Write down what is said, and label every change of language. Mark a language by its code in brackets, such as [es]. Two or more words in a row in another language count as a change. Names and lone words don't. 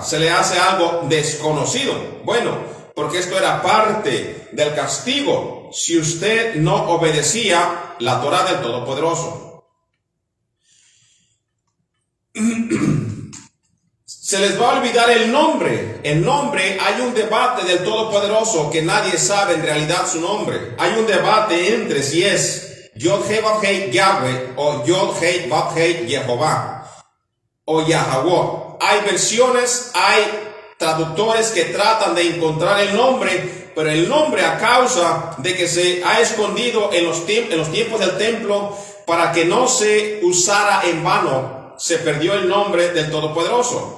[es] Se le hace algo desconocido. Bueno, porque esto era parte del castigo si usted no obedecía la Torá del Todopoderoso. Se les va a olvidar el nombre. El nombre, hay un debate del Todopoderoso que nadie sabe en realidad su nombre. Hay un debate entre si es Yod-Heh-Vav-Heh Yahweh o Yod-Heh-Vav-Heh Jehová o Yahweh. Hay versiones, hay traductores que tratan de encontrar el nombre, pero el nombre, a causa de que se ha escondido en los tiempos del templo para que no se usara en vano, se perdió el nombre del Todopoderoso.